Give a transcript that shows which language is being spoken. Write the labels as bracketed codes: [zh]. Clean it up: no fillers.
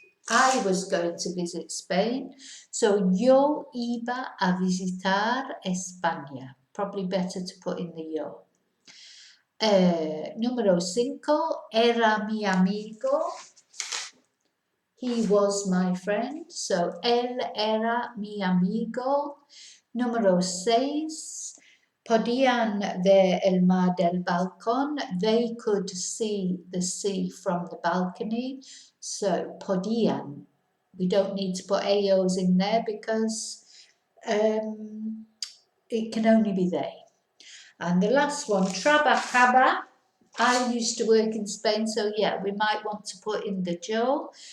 [en] I was going to visit Spain. [es] So yo iba a visitar España. [en] Probably better to put in the yo. [es] Número 5, era mi amigo. [en] He was my friend. So [es] él era mi amigo. Número 6, podían ver el mar del balcón. [en] They could see the sea from the balcony. So podían. We don't need to put AOs in there because it can only be they. And the last one, trabajaba. I used to work in Spain, so yeah, we might want to put in the yo.